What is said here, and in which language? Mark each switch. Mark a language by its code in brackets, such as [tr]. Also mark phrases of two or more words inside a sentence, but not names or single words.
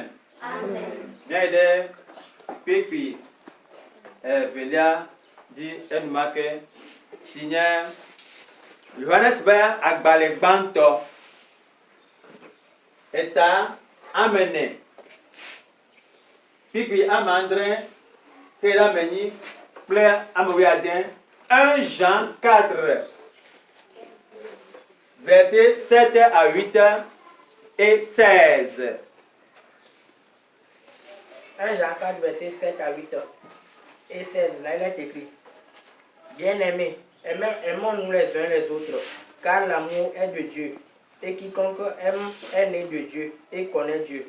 [ee] Míayi ɖe kpekpe velia dzi enumake si nye Yohanes ƒe agbalẽ gbãtɔ eta amene kpekpe amandre ke ɖe amenyi kple amewuiade [fr] 1 Jean 4 versets 7 à 8 et 16. 1 Jean 4, verset 7 à 8 et 16, là il est écrit: Bien-aimés, aimons-nous les uns les autres, car l'amour est de Dieu, et quiconque aime est né de Dieu et connaît Dieu.